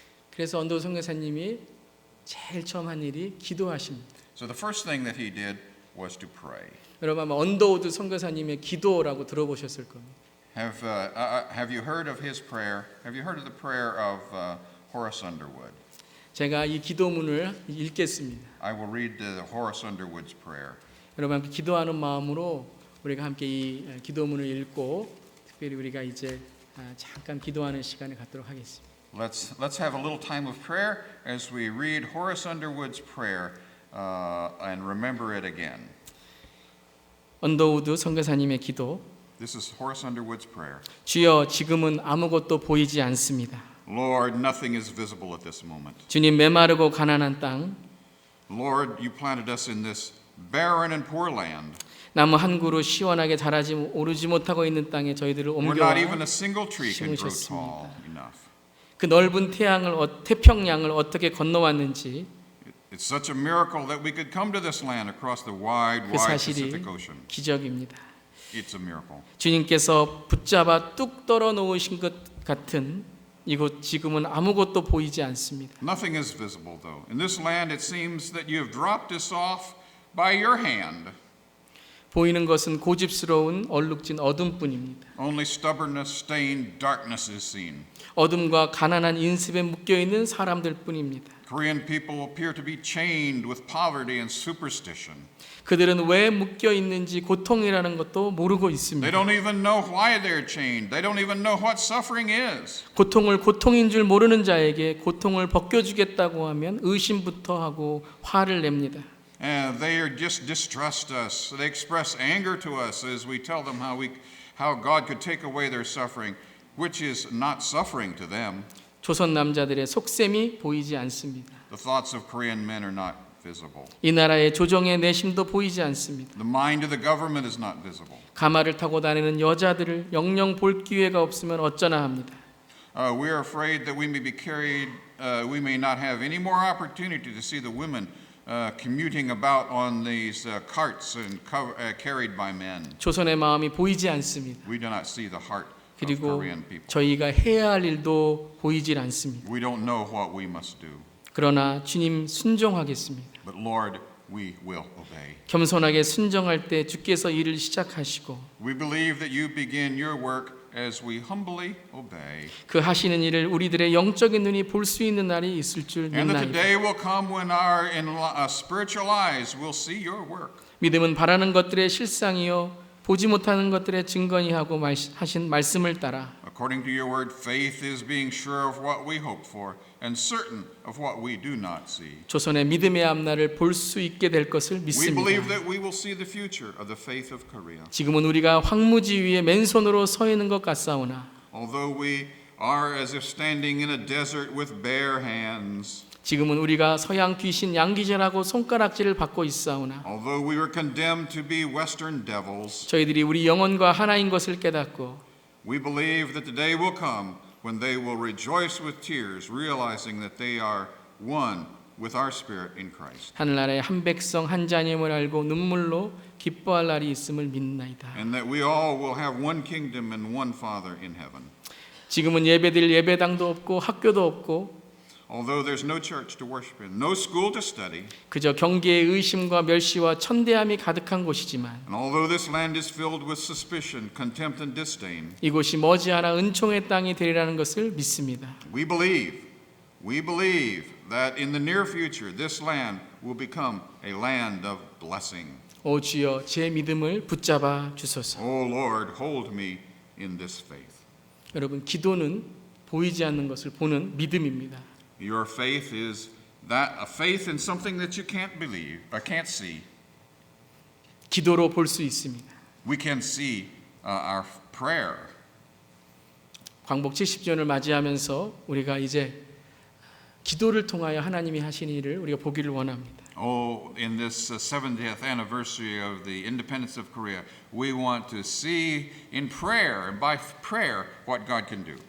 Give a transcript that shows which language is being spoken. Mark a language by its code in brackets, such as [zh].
[ko] 그래서 언더우드 선교사님이 제일 처음 한 일이 기도하십니다. [en] So the first thing that he did was to pray. [ko] 여러분 아마 언더우드 선교사님의 기도라고 들어보셨을 겁니다. [en] Have you heard of his prayer? Have you heard of the prayer of Horace Underwood? [ko] 제가 이 기도문을 읽겠습니다. [en] I will read the Horace Underwood's prayer. [ko] 여러분 함께 기도하는 마음으로 우리가 함께 이 기도문을 읽고 특별히 우리가 이제 잠깐 기도하는 시간을 갖도록 하겠습니다. [en] Let's have a little time of prayer as we read Horace Underwood's prayer and remember it again. [ko] 언더우드 선교사님의 기도. [en] This is Horace Underwood's prayer. [ko] 주여 지금은 아무것도 보이지 않습니다. [en] Lord, nothing is visible at this moment. [ko] 주님 메마르고 가난한 땅, [en] Lord, you planted us in this barren and poor land. [ko] 나무 한 그루 시원하게 자라지 오르지 못하고 있는 땅에 저희들을 [en] Where [ko] 옮겨와 [en] not even a single tree can grow [ko] 심으셨습니다. [en] tall enough. [ko] 그 넓은 태평양을 어떻게 건너왔는지 [en] It's such a miracle that we could come to this land across the wide, [ko] 그 [en] wide [ko] 사실이 [en] Pacific Ocean. [ko] 기적입니다. [en] It's a miracle. [ko] 주님께서 붙잡아 뚝 떨어 놓으신 것 같은 이곳 지금은 아무것도 보이지 않습니다. [en] Nothing is visible, though. In this land, it seems that you have dropped us off by your hand. [ko] 보이는 것은 고집스러운 얼룩진 어둠뿐입니다. [en] Only stubbornness, stained darkness is seen. [ko] 어둠과 가난한 인습에 묶여 있는 사람들뿐입니다. [en] Korean people appear to be chained with poverty and superstition. [ko] 그들은 왜 묶여 있는지 고통이라는 것도 모르고 [en] They [ko] 있습니다. [en] don't even know why they're chained. They don't even know what suffering is. [ko] 고통을 고통인 줄 모르는 자에게 고통을 벗겨주겠다고 하면 의심부터 하고 화를 냅니다. [en] And they are just distrust us. They express anger to us as we tell them how God could take away their suffering, which is not suffering to them. [ko] 조선 남자들의 속셈이 보이지 않습니다. [en] The thoughts of Korean men are not visible. [ko] 이 나라의 조정의 내심도 보이지 않습니다. [en] The mind of the government is not visible. [ko] 가마를 타고 다니는 여자들을 영영 볼 기회가 없으면 어쩌나 합니다. [en] We are afraid that we may be carried. We may not have any more opportunity to see the women commuting about on these carts and carried by men. [ko] 조선의 마음이 보이지 않습니다. [en] We do not see the heart of [ko] 그리고 [en] Korean people. [ko] 저희가 해야 할 일도 보이질 않습니다. [en] We don't know what we must do. [ko] 그러나 주님 순종하겠습니다. [en] But Lord, we will obey. [ko] 겸손하게 순종할 때 주께서 일을 시작하시고 [en] We believe that you begin your work as we humbly obey. [ko] 그 하시는 일을 우리들의 영적인 눈이 볼 수 있는 날이 있을 줄 [en] And that the [ko] 믿나이다. [en] day will come when our spiritual eyes will see your work. [ko] 믿음은 바라는 것들의 실상이요 보지 못하는 것들의 증거니 하고 하신 말씀을 따라 [en] According to your word, faith is being sure of what we hope for and certain of what we do not see. [ko] 조선의 믿음의 앞날을 볼 수 있게 될 것을 [en] We believe [ko] 믿습니다. [en] that we will see the future of the faith of Korea. [ko] 지금은 우리가 황무지 위에 맨손으로 서 있는 것 같사오나 [en] Although we are as if standing in a desert with bare hands, [ko] 지금은 우리가 서양 귀신 양귀절하고 손가락질을 받고 있사오나 [en] although we were condemned to be Western devils, [ko] 저희들이 우리 영혼과 하나인 것을 깨닫고 [en] we believe that the day will come when they will rejoice with tears, realizing that they are one with our spirit in Christ. [ko] 하늘나라의 한 백성 한 자님을 알고 눈물로 기뻐할 날이 있음을 믿나이다. [en] And that we all will have one kingdom and one Father in heaven. [ko] 지금은 예배드릴 예배당도 없고 학교도 없고 [en] Although there's no church to worship in, no school to study, [ko] 그저 경계의 의심과 멸시와 천대함이 가득한 곳이지만 [en] and although this land is filled with suspicion, contempt, and disdain, [ko] 이곳이 머지않아 은총의 땅이 되리라는 것을 믿습니다. [en] we believe that in the near future this land will become a land of blessing. [ko] 오 주여 제 믿음을 붙잡아 주소서. [en] Oh Lord, hold me in this faith. [ko] 여러분 기도는 보이지 않는 것을 보는 믿음입니다. [en] Your faith is that a faith in something that you can't believe, or can't see. [ko] 기도로 볼 수 있습니다. [en] We can see our prayer. [ko] 광복 70주년을 맞이하면서 우리가 이제 기도를 통하여 하나님이 하신 일을 우리가 보기를 원합니다. [en] Oh, in this 70th anniversary of the independence of Korea, we want to see in prayer, and by prayer, what God can do.